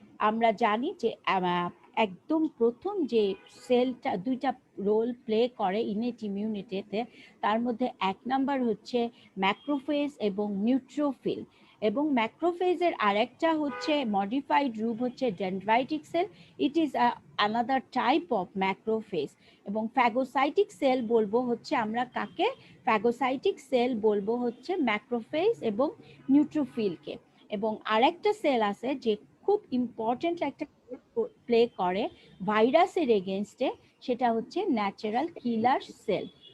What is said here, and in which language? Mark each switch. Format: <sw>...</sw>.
<bn>আমরা জানি যে একদম প্রথম যে সেলটা দুইটা রোল প্লে করে ইনেট ইমিউনিটিতে, তার মধ্যে এক নাম্বার হচ্ছে ম্যাক্রোফেজ এবং নিউট্রোফিল, এবং ম্যাক্রোফেজের আরেকটা হচ্ছে মডিফাইড রূপ হচ্ছে dendritic sell.</bn> <en>It is another type of macrophage।</en> <bn>এবং ফ্যাগোসাইটিক সেল বলবো হচ্ছে আমরা কাকে? ফ্যাগোসাইটিক সেল বলবো হচ্ছে ম্যাক্রোফেজ এবং নিউট্রোফিলকে। এবং আরেকটা সেল আছে যে খুব ইম্পর্টেন্ট একটা প্লে করে ভাইরাসের এগেনস্টে, সেটা হচ্ছে ন্যাচারাল কিলার সেল।</bn>